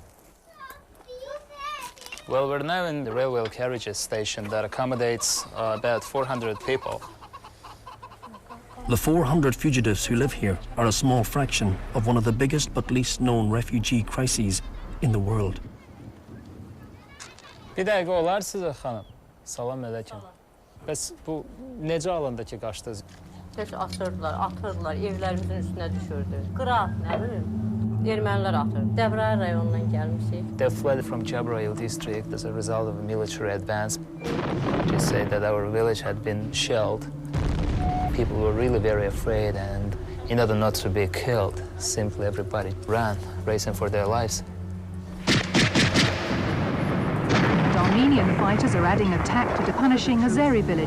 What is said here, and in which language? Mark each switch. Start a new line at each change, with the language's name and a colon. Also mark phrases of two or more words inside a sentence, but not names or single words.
English: Well, we're now in the railway carriages station that accommodates about 400 people. The 400 fugitives who live here are a small fraction of one of the biggest but least known refugee crises in the world.
Azerbaijani: Bir dəqiqə olar sizə xanım. Salam əleykum. Bəs bu necə alındı ki, qaçdınız? Heç asırdılar, atırdılar, evlərimizin üstünə düşürdü. Qırat, nə bilim. ermənilər atır. Cəbrayıl rayonundan gəlmişik.
English: They fled from Jabrayil district as a result of a military advance. They say that our village had been shelled. People were really very afraid, and in order not to be killed, simply everybody ran, racing for their lives. Armenian fighters are adding a tactic to punishing Azeri villages.